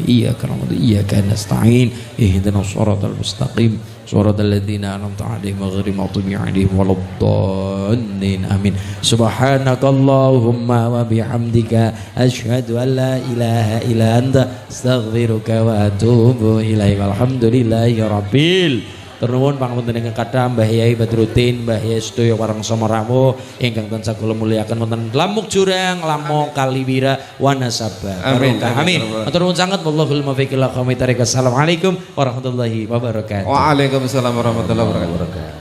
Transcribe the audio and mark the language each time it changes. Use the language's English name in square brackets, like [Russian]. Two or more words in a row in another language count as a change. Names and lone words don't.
[Arabic] إياك نعبد وإياك نستعين. اهدنا الصراط المستقيم. صراط الذين أنعمت عليهم غير المغضوب عليهم ولا الضالين. Amin. سبحانك اللهم وبحمدك أشهد أن لا إله إلا أنت أستغفرك وأتوب إليك. الحمد لله رب. [Javanese] Ternuwun pangapunten ingkang kathah Mbah Yai Badruddin, Mbah Yai sedaya warang Samaramu ingkang tansah kula muliaken wonten Lamuk Jurang, Lamuk Kaliwira [Arabic] ونسب. آمين. آمين. [Javanese] Matur nuwun sanget [Arabic] والله الموفق إلى أقوم الطريق. السلام عليكم ورحمة الله وبركاته. وعليكم السلام ورحمة الله وبركاته.